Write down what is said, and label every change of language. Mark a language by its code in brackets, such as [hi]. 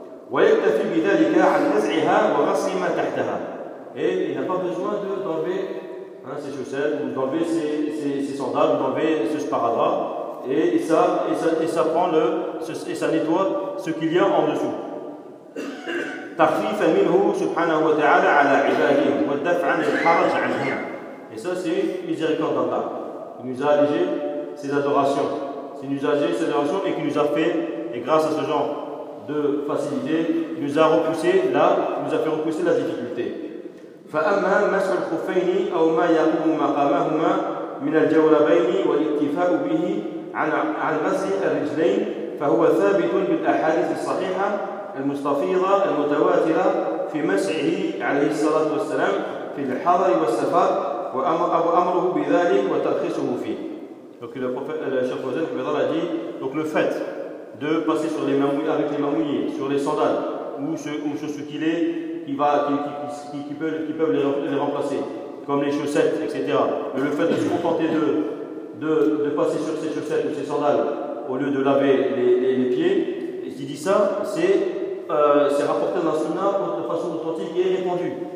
[ar] ويكتفي بذلك عن نزعها وغسل ما تحتها. [fr] Et il n'a pas besoin d'enlever ses chaussettes, ou d'enlever ses sandales, ou d'enlever ce sparadrap. Et ça nettoie ce qu'il y a en dessous. [ar] تخفيفاً منه سبحانه وتعالى على عباده والدفع عن الحرج عنها. [fr] Et ça c'est miséricorde d'Allah. Il nous a allégé ses adorations. Il nous a allégé ses adorations et qui nous a fait, et grâce à ce genre de facilité, il nous a fait repousser la difficulté. [ar] فأما مسح الخفين أو ما يقوم مقامهما من الجولبين والاكتفاء به عن مسح الرجلين فهو ثابت بالأحاديث الصحيحة المستفيضة المتواترة في مسحه عليه الصلاة والسلام في الحضر والسفر وأمره بذلك وترخيصه فيه. [fr] Donc le prophète, le cheikh Fawzan Qubaydallah a dit, donc le fait de passer sur les mamouilles, avec les mamouillés, sur les sandales ou sur ce qu'il est qui peuvent les remplacer, comme les chaussettes, etc. Mais le fait de se contenter de passer sur ses chaussettes ou ses sandales au lieu de laver les pieds, et s'il dit ça, c'est rapporté dans la sunna de façon authentique et répandue.